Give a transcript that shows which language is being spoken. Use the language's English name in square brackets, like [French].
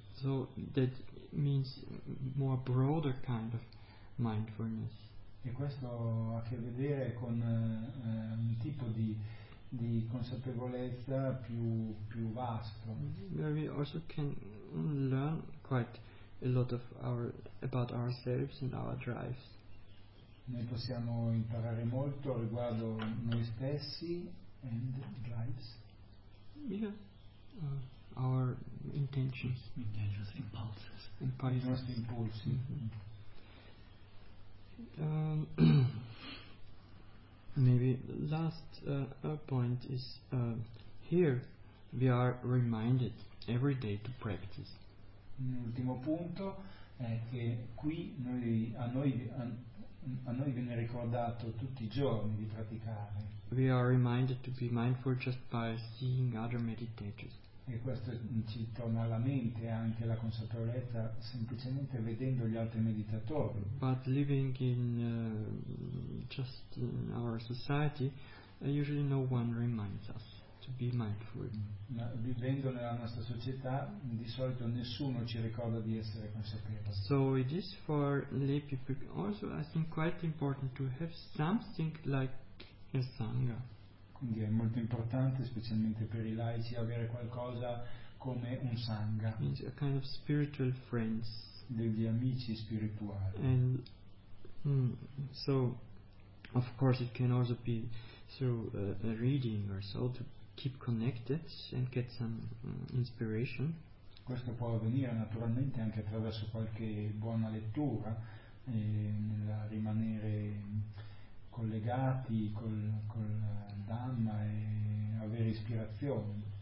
[English] So that means more broader kind of mindfulness. [Italian] E questo ha a che vedere con un tipo di consapevolezza più vasto. [English] Where we also can learn quite a lot of about ourselves and our drives. [Italian] Noi possiamo imparare molto riguardo noi stessi [English] and drives. Yeah. Our intentions. Intentions, impulses. Impulses. [Italian] I nostri impulsi. [English] Maybe the last point is here we are reminded every day to practice. [Italian] L'ultimo punto è che qui a noi viene ricordato tutti i giorni di praticare. [English] We are reminded to be mindful just by seeing other meditators. [Italian] E questo ci torna alla mente anche la consapevolezza semplicemente vedendo gli altri meditatori. [English] But living in just in our society, usually no one reminds us to be mindful. [Italian] Ma vivendo nella nostra società, di solito nessuno ci ricorda di essere consapevoli. [English] So it is for lay people also, I think, quite important to have something like a sangha. [Italian] Quindi è molto importante, specialmente per i laici, avere qualcosa come un sangha. [English] Means a kind of spiritual friends. [Italian] Degli amici spirituali. [English] And so, of course, it can also be through a reading or so to keep connected and get some inspiration. [Italian] Questo può avvenire naturalmente anche attraverso qualche buona lettura, nel rimanere collegati con il Dhamma e avere ispirazione.